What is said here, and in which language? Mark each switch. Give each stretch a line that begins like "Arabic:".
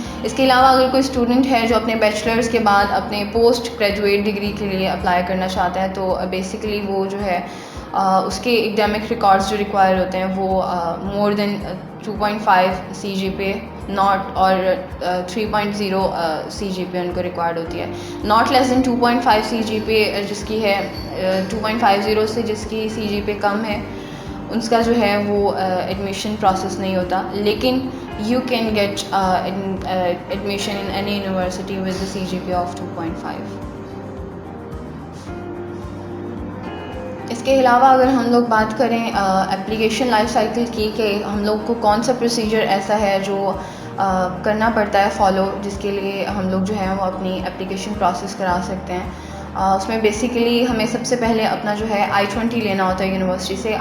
Urdu: اس کے علاوہ اگر کوئی اسٹوڈنٹ ہے جو اپنے بیچلرز کے بعد اپنے پوسٹ گریجویٹ ڈگری کے لیے اپلائی کرنا چاہتا ہے تو بیسیکلی وہ جو ہے اس کے اکیڈمک ریکارڈز جو ریکوائر ہوتے ہیں وہ
English: more than 2.5 CGPA not
Urdu: اور 3.0 CGPA ان کو ریکوائرڈ ہوتی ہے.
English: not less than 2.5 CGPA
Urdu: جس کی ہے 2.50 سے جس کی CGPA کم ہے اس کا جو ہے وہ ایڈمیشن پروسیس نہیں ہوتا.
English: لیکن you can get admission in any university with the CGPA of 2.5.
Urdu: اس کے علاوہ اگر ہم لوگ بات کریں اپلیکیشن لائف سائیکل کی کہ ہم لوگ کو کون سا پروسیجر ایسا ہے جو کرنا پڑتا ہے فالو جس کے لیے ہم لوگ جو ہے وہ اپنی اپلیکیشن پروسیس کرا سکتے ہیں. اس میں بیسیکلی ہمیں سب سے پہلے اپنا جو ہے I-20 لینا ہوتا ہے یونیورسٹی سے.